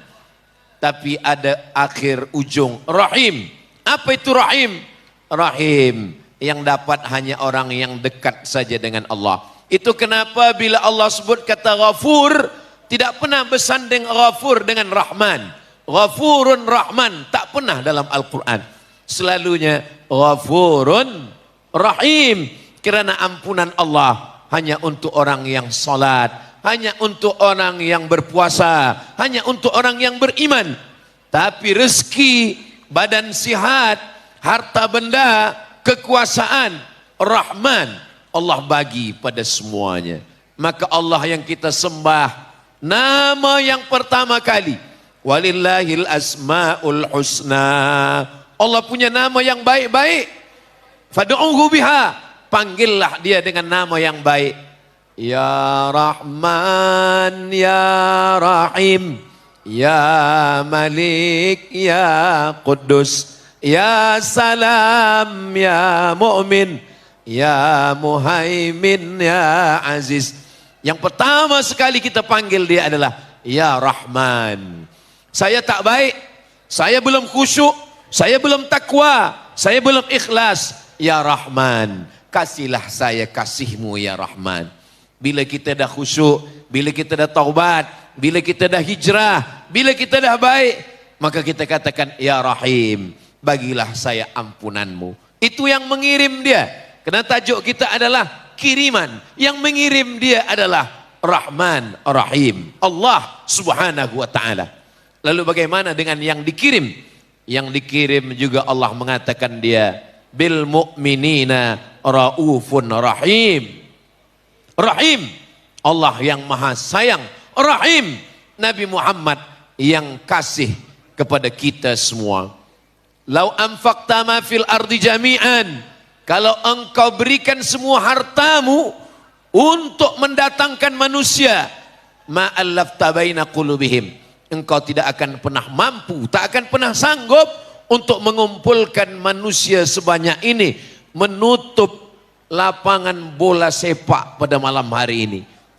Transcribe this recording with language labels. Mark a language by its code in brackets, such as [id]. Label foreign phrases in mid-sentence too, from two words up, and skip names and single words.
[ms] Tapi ada akhir ujung Rahim. Apa itu Rahim? Rahim yang dapat hanya orang yang dekat saja dengan Allah. Itu kenapa bila Allah sebut kata Ghafur, tidak pernah bersanding Ghafur dengan Rahman. [ar] غفور رحمن [ms] tak pernah dalam Al-Quran. Selalunya [ar] غفور رحيم. [ms] Kerana ampunan Allah hanya untuk orang yang salat, hanya untuk orang yang berpuasa, hanya untuk orang yang beriman. Tapi rezeki, badan sihat, harta benda, kekuasaan, Rahman, Allah bagi pada semuanya. Maka Allah yang kita sembah, nama yang pertama kali, [ar] ولله الأسماء الحسنى. [ms] Allah punya nama yang baik-baik. [ar] فادعوه بها, [ms] panggillah dia dengan nama yang baik. [ar] يا رحمن، يا رحيم، يا مالك، يا قدوس، يا سلام، يا مؤمن، يا مهيمن، يا عزيز. [ms] Yang pertama sekali kita panggil dia adalah [ar] يا رحمن. [ms] Saya tak baik, saya belum khusyuk, saya belum takwa, saya belum ikhlas. [ar] يا رحمن, [ms] kasihlah saya kasihmu [ar] يا رحمن. [ms] Bila kita dah khusyuk, bila kita dah taubat, bila kita dah hijrah, bila kita dah baik, maka kita katakan [ar] يا رحيم, [ms] bagilah saya ampunanmu. Itu yang mengirim dia. Kerana tajuk kita adalah kiriman. Yang mengirim dia adalah Rahman Rahim, Allah [ar] سبحانه وتعالى. [ms] Lalu bagaimana dengan yang dikirim? Yang dikirim juga Allah mengatakan dia [ar] بالمؤمنين رؤوف رحيم. [ms] Rahim, Allah yang maha sayang. Rahim, Nabi Muhammad yang kasih kepada kita semua. [ar] لو أنفقت ما في الأرض جميعا, [ms] kalau engkau berikan semua hartamu untuk mendatangkan manusia, [ar] ما ألفت بين قلوبهم, [ms] engkau tidak akan pernah mampu, tak akan pernah sanggup untuk mengumpulkan manusia sebanyak ini, menutup lapangan bola sepak pada malam hari ini.